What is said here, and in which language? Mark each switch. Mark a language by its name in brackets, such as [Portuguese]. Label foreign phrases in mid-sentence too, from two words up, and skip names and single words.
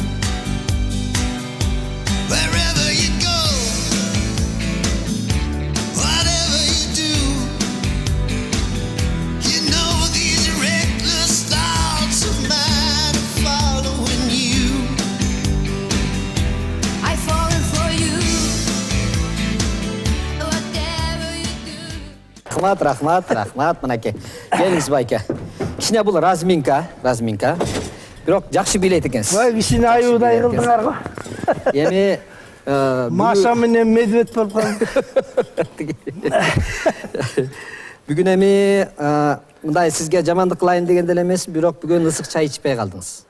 [English] Wherever you go, whatever you do, you know these reckless thoughts of mine are following you. I fallen for you, whatever you do. [Kyrgyz] Рахмат, мынакей. Келиңиз байке. Кичине бул разминка. Бирок жакшы билет экенсиз. Вай кичине аюудай кылдыңар го. Эми Маша менен медведь болуп калды. бүгүн эми мындай сизге жамандык кылайын деген деле эмес, бирок бүгүн ысык чай ичпей калдыңыз.